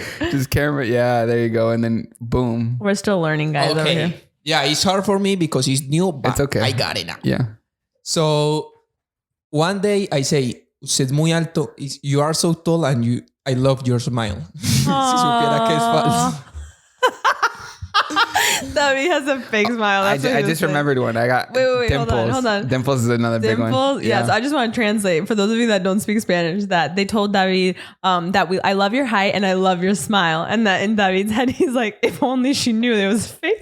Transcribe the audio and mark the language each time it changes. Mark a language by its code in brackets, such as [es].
[en] Just camera. Yeah, there you go. And then boom. We're still learning, guys. Over here. Yeah, it's hard for me because it's new, but It's okay. I got it now. Yeah. So one day I say, [es] "Usted muy alto. [en] You are so tall, and I love your smile." [es] Si supiera que es falso. [en] David has a fake smile. I just remembered one. I got wait, dimples. hold on. Dimples is another big one. Dimples, yes. I just want to translate for those of you that don't speak Spanish that they told David that I love your height and I love your smile, and that in David's head he's like, if only she knew it was fake.